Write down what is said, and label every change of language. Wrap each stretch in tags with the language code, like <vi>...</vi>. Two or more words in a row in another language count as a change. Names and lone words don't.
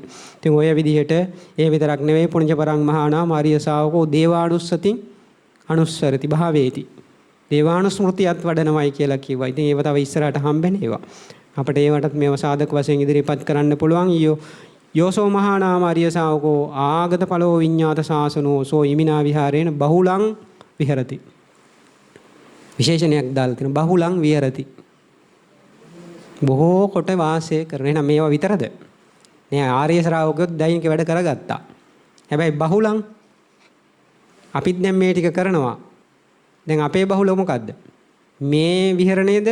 <si>ඉතින් ඔය විදිහට ඒ විතරක් නෙවෙයි</si> <pi>පුණ්‍යපරං මහානාම ආර්ය ශාවකෝ දේවානුස්සතින් අනුස්සරති භාවේති.</pi> <si>දේවානුස්මෘතියත් වඩනවයි කියලා කිව්වා. ඉතින් ඒව තව ඉස්සරහට හම්බෙන්නේ ඒවා. අපිට ඒවටත් මේව සාධක වශයෙන් ඉදිරිපත් කරන්න පුළුවන්.</si> <pi>යෝසෝ මහානාම ආර්ය ශාවකෝ ආගත ඵලෝ විඤ්ඤාත ශාසනෝ සෝ ඉමිනා විහාරේන බහුලං විහෙරති.</pi> <si>විශේෂණයක් දාලා තියෙනවා</si> <pi>බහුලං විහෙරති.</pi> <si>බොහෝ කොට වාසය කරන. එහෙනම් මේවා විතරද? නෑ ආර්ය ශ්‍රාවකයොත් දෛනික වැඩ කරගත්තා. හැබැයි බහුලං අපිත් දැන් මේ ටික කරනවා. දැන් අපේ බහුල මොකද්ද? මේ විහරණයද?</si>